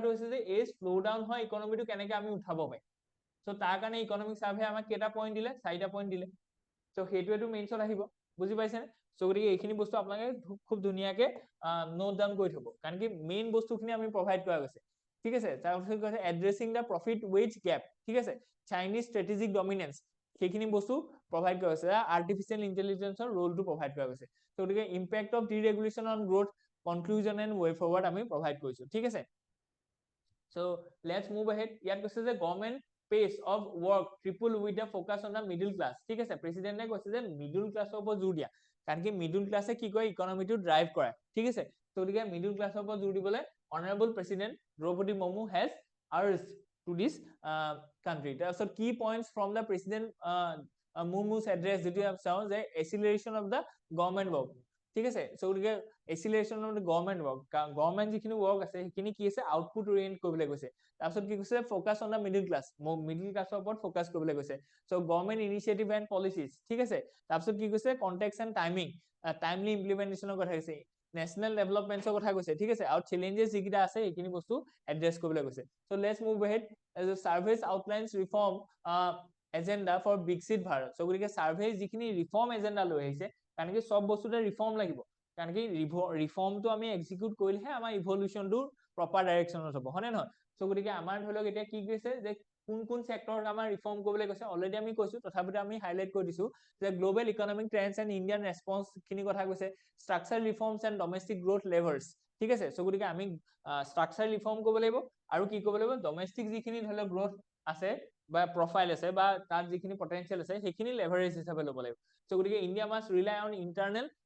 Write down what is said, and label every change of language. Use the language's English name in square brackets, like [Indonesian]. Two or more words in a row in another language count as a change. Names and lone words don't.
[Assamese] হৈছে যে এই [English] slow down [Assamese] হয় ইকনমিটো কেনেকৈ আমি উঠাব পাৰিম সো তাৰ কাৰণে [English] economic survey [Assamese] আমাক কেটা পইণ্ট দিলে 4টা পইণ্ট দিলে সো হেতুৱেটো মেইনছত আহিব বুজি পাইছেনে সো গতিকে এইখিনি বস্তু আপোনালোকে খুব ধুনীয়াকৈ [English] note down [Assamese] কৰি থব কাৰণ কি মেইন বস্তুখিনি আমি প্ৰভাইড কৰা গৈছে ঠিক আছে তাৰপিছত কৈছে [English] addressing the profit wage gap [Assamese] ঠিক আছে [English] Chinese strategic dominance [Assamese] সেইখিনি বস্তু প্ৰভাইড কৰা হৈছে [English] artificial intelligence's role [Assamese] প্ৰভাইড কৰা গৈছে সো গতিকে [English] impact of deregulation on growth conclusion and way forward [Assamese] আমি প্ৰভাইড কৰিছো ঠিক আছে [English] so let's move ahead [Assamese] ইয়াত কৈছে যে [English] government pace of work triple with the focus on the middle class [Assamese] ঠিক আছে প্ৰেসিডেন্টে কৈছে যে [English] middle class [Assamese] ওপৰত জোৰ দিয়া কাৰণ কি [English] middle class [Assamese] কি কৰে ইকনমিটো ড্ৰাইভ কৰে ঠিক আছে তো গতিকে [English] middle class [Assamese] ওপৰত জোৰ দিবলৈ [English] honourable president [Assamese] দ্ৰৌপদী মুৰ্মু [English] has urged to this country [Assamese] তাৰপিছত কি [English] points from the president Murmu's [Assamese] address যেটো আমি চাওঁ যে [English] acceleration of the government work [Assamese] ঠিক আছে সো গতিকে [English] acceleration of the government work [Assamese] গভৰ্নমেন্ট যিখিনি ৱৰ্ক আছে সেইখিনি কি আছে [English] output orient [Assamese] কৰিবলৈ কৈছে তাৰপিছত কি কৈছে [English] focus on the middle class [Assamese] ওপৰত ফোকাস কৰিবলৈ কৈছে [English] so government initiative and policies [Assamese] ঠিক আছে তাৰপিছত কি কৈছে [English] context and timely implementation [Assamese] কথা কৈছে [English] national development [Assamese] কথা কৈছে ঠিক আছে আৰু চ্যালেঞ্জেস যিকিটা আছে এইখিনি বস্তু এড্ৰেছ কৰিবলৈ কৈছে [English] so let's move ahead as a surveys outlines reform agenda for Viksit Bharat [Assamese] সো গতিকে সাৰ্ভে যিখিনি [English] reform agenda [Assamese] লৈ আহিছে কাৰণ কি সব বস্তুতে ৰিফৰ্ম লাগিব কাৰণ কি ৰিফৰ্মটো আমি এক্সিকিউট কৰিলেহে আমাৰ ইভলিউশনটো প্ৰপাৰ ডাইৰেকশনত হ'ব হয়নে নহয় সো গতিকে আমাৰ ধৰি লওক এতিয়া কি কৈছে যে কোন সেক্টৰত আমাৰ ৰিফৰ্ম কৰিবলৈ কৈছে অলৰেডি আমি কৈছো তথাপিতো আমি হাইলাইট কৰি দিছো যে [English] global economic trends and Indian response [Assamese] খিনি কথা কৈছে [English] structure reforms and domestic growth levers [Assamese] ঠিক আছে সো গতিকে আমি [English] structure reform [Assamese] কৰিব লাগিব আৰু কি কৰিব লাগিব ডমেষ্টিক যিখিনি ধৰি লওক গ্ৰোথ আছে বা প্ৰফাইল আছে বা তাত যিখিনি পটেনশিয়াল আছে সেইখিনি লেভাৰেজ হিচাপে ল'ব লাগিব সো গতিকে [English] India must rely on internal